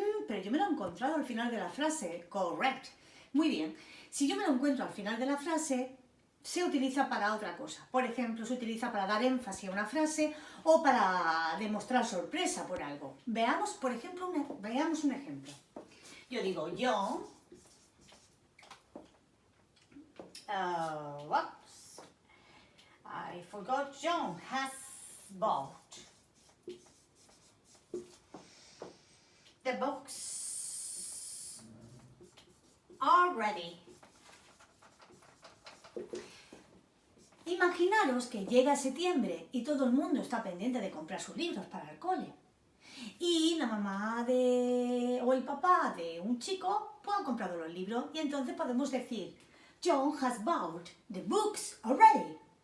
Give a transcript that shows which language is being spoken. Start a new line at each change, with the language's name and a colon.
Spanish: Pero yo me lo he encontrado al final de la frase. Correct. Muy bien. Si yo me lo encuentro al final de la frase, se utiliza para otra cosa. Por ejemplo, se utiliza para dar énfasis a una frase o para demostrar sorpresa por algo. Veamos, por ejemplo, veamos un ejemplo. Yo digo,
English: John, whoops, I forgot, John has bought the books already.
Spanish: Imaginaros que llega septiembre y todo el mundo está pendiente de comprar sus libros para el cole. Y la mamá o el papá de un chico pues han comprado los libros y entonces podemos decir
English: John has bought the books already.